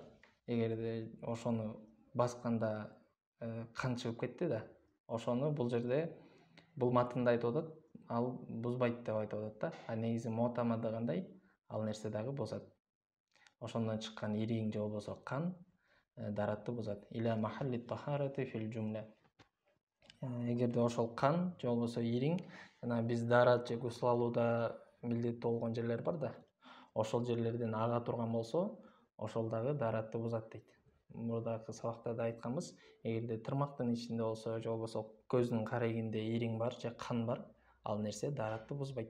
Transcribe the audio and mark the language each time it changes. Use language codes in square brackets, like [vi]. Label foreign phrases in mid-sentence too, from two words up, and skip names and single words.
[ky] Эгерде ошону басканда кан чыгып кетти да, ошону бул жерде бул матында айтып атат, ал бузбайт деп айтып атат да. А негизи мутамад дегендей ал нерсе дагы бузат. Ошондон чыккан ириң же болбосо кан даратты бузат. [ar] إلى محل الطهارة في الجملة. [ky] Эгерде ошол кан же болбосо ириң, жана биз дарат же гусул алууда милдеттүү болгон жерлер бар да, ошол жерлерден ага турган болсо, ошол дагы даратты бузат дейт. Мурдагы сабакта да айтканбыз, эгерде тырмактын ичинде болсо, же болбосо көздүн карегинде ириң бар же кан бар, ал нерсе даратты бузбайт.